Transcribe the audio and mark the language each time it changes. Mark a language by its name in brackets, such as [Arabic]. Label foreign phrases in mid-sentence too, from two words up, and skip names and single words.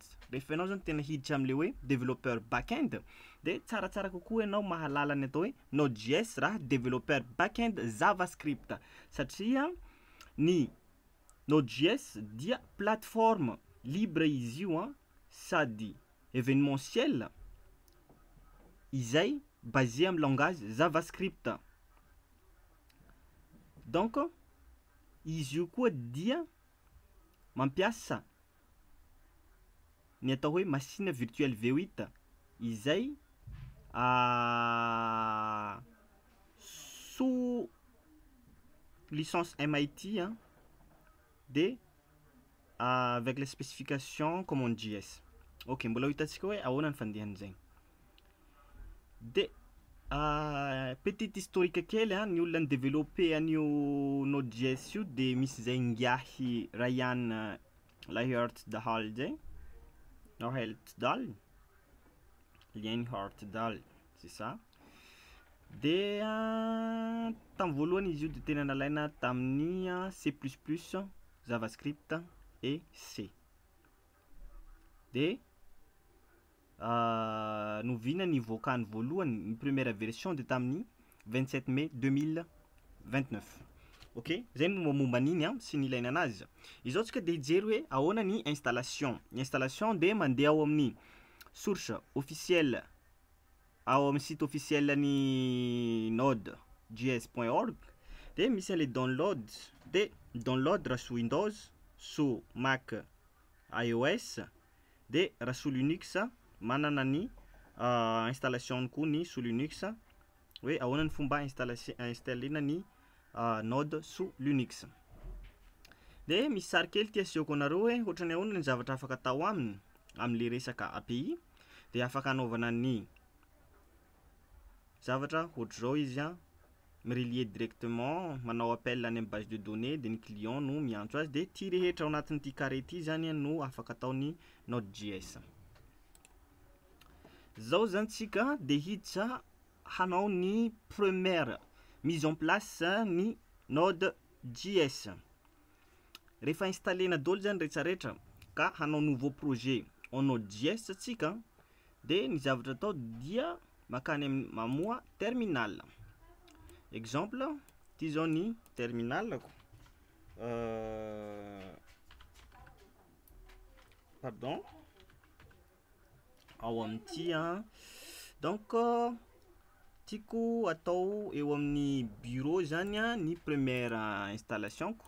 [Malagasy] Rehefa enao zany tena hiditra am'le hoe [French] développeur backend [Malagasy] de tsaratsara kokoa enao mahalala ny atao hoe Node.js raha [French] développeur backend [Malagasy] JavaScript satria ny Node.js dia [French] plateforme libre [Malagasy] izy io sady événementiel izay basé amin'ny [French] langage JavaScript. [Malagasy] Donc izy io koa dia mampiasa ny atao hoe [French] machine virtuelle V8 [Malagasy] izay [French] sous licence MIT [Malagasy] de [French] avec les spécifications CommonJS. [Malagasy] Ok, mbola hitantsika hoe ahoana ny fandehan'izay. De [French] petite historique [Malagasy] kely ny olona développé an'io Node.js io de misy zay ngiahy Ryan Lahertdahl zay, Lienhartdahl, [French] c'est ça. [Malagasy] De tamin'ny voalohany izy io de tena nalaina tamin'ny C++, JavaScript et C. De novina nivoakany voalohany ny [French] première version [Malagasy] de tamin'ny 27 mai 2029. Ok, zay momba an'iny sy ny ilaina anazy. Izao tsika de hijery hoe ahoana ny installation. Ny installation de mandeha ao amin'ny [French] source officielle, [Malagasy] ao amin'ny [French] site officiel [Malagasy] ny node.js.org. De misy le download, de download raha [French] sous Windows, sous Mac iOS, [Malagasy] de raha [French] sous Linux [Malagasy] manana ny installation koa ny [French] sous Linux, [Malagasy] hoe ahoana ny fomba installena ny node [French] sous Linux. [Malagasy] De misy sary kely ty asehoko anareo hoe ohatrany ahoana ny zavatra afaka atao aminy am'le resaka API, de afaka anaovana ny zavatra ohatr'izao izy [French] mirelier directement, [Malagasy] manao appel any amin'ny [French] base de données, [Malagasy] de ny client no miantso azy, de ty rehetra ao anatin'ity carré ty zany no afaka atao ny Node.js. Zao zany tsika de hiditra hanao ny [French] première mise en place [Malagasy] ny Node.js. Rehefa installena daholo zany rehetrarehetra ka hanao [French] nouveau projet en Node.js [Malagasy] tsika, de ny zavatra atao dia makany mamoa terminal. Exemple, ty zao ny terminal ko. [French] Pardon. [Malagasy] Ao amin'ity donc tiako atao eo amin'ny bureau zany ny [French] première installation [Malagasy] ko.